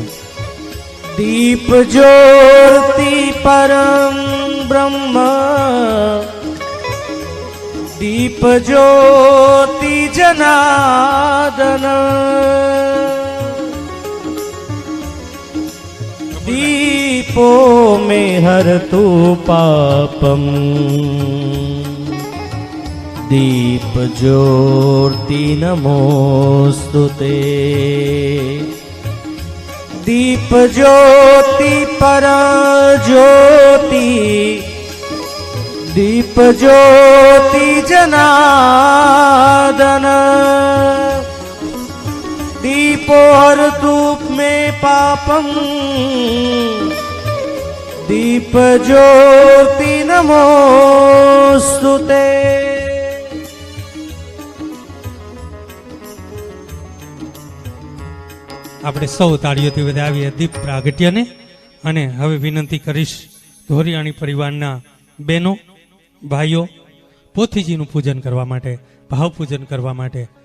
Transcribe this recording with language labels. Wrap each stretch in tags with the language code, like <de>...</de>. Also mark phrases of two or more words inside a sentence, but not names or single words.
<sa>दीप ज्योति परम ब्रह्म, दीप ज्योति जनार्दन, दीपो में हरतु पापम, दीप ज्योति नमोस्तुते. दीप ज्योति पर ज्योति, दीप ज्योति जनार्दन, दीपो हरतु में पापम, दीप ज्योति नमोस्तुते.</sa> <gu>આપણે સૌ તાળીઓથી વધાવીએ દીપ પ્રાગટ્યને. અને હવે વિનંતી કરીશ ધોરિયાણી પરિવારના બહેનો ભાઈઓ પોથીજીનું પૂજન કરવા માટે, ભાવ પૂજન કરવા માટે.</gu>